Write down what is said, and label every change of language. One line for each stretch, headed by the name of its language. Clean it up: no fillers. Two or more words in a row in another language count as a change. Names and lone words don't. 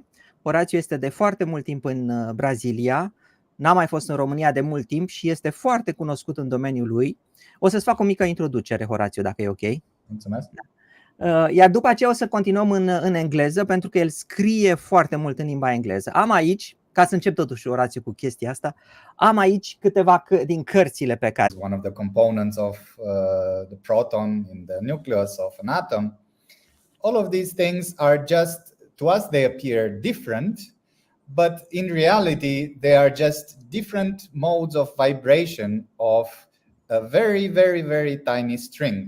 Romanian: Horațiu este de foarte mult timp în Brazilia, n-a mai fost în România de mult timp și este foarte cunoscut în domeniul lui. O să-ți fac o mică introducere, Horațiu, dacă e ok. Mulțumesc. Iar după aceea o să continuăm în engleză, pentru că el scrie foarte mult în limba engleză. Am aici, ca să încep totuși, Horațiu, cu chestia asta, am aici câteva din cărțile pe care...
English: One of the components of the proton in the nucleus of an atom. All of these things are just, to us they appear different, but in reality they are just different modes of vibration of a very, very, very tiny string.